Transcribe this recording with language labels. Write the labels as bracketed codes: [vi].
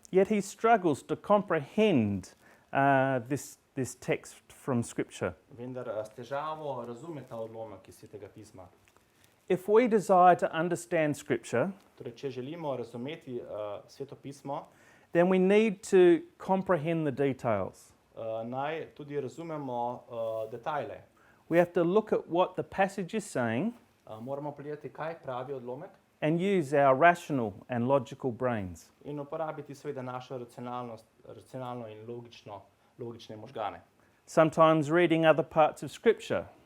[en] yet he struggles to comprehend this text from Scripture. [sl] vendar s težavo razume ta odlomek iz Svetega pisma. [en] If we desire to understand Scripture, [sl] Torej, če želimo razumeti Sveto pismo, [en] then we need to comprehend the details. [sl] naj tudi razumemo detajle. [en] We have to look at what the passage is saying [sl] Moramo pogledati, kaj pravi odlomek [en] and use our rational and logical brains. [sl] in uporabiti seveda našo racionalno in logične možgane. [en] Sometimes reading other parts of Scripture,